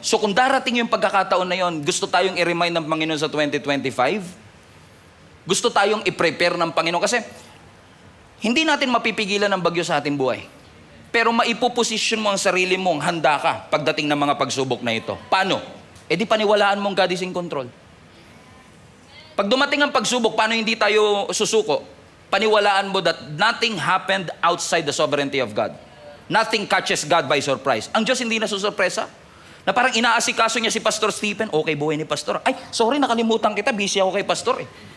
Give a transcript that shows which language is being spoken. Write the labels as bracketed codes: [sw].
[tl] So kung darating yung pagkakataon na yon, gusto tayong i-remind ng Panginoon sa 2025, gusto tayong i-prepare ng Panginoon kasi hindi natin mapipigilan ang bagyo sa ating buhay. Pero maipoposisyon mo ang sarili mong handa ka pagdating ng mga pagsubok na ito. Paano? Di paniwalaan mong [en] God is in control. [tl] Pag dumating ang pagsubok, paano hindi tayo susuko? Paniwalaan mo [en] that nothing happened outside the sovereignty of God. Nothing catches God by surprise. [tl] Ang Diyos hindi nasusurpresa. Na parang inaasikaso niya si Pastor Stephen, okay buhay ni Pastor. Ay, sorry, nakalimutan kita, busy ako kay Pastor eh.